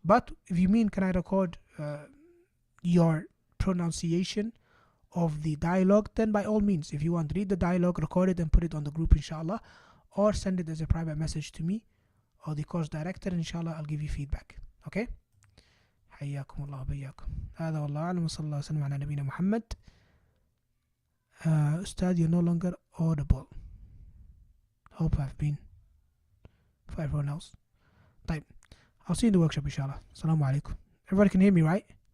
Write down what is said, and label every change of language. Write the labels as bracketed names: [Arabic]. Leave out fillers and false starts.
[English] But if you mean can I record your pronunciation of the dialogue, then by all means, if you want, read the dialogue, record it and put it on the group inshallah, or send it as a private message to me or the course director, inshallah I'll give you feedback. [Arabic] Okay? حياكم الله وبياكم. هذا والله أعلم وصلى الله وسلم على نبينا محمد. [English] Ustad, you're no longer audible. Hope I've been for everyone else. طيب. I'll see you in the workshop inshallah. Assalamu alaikum. Everybody can hear me, right?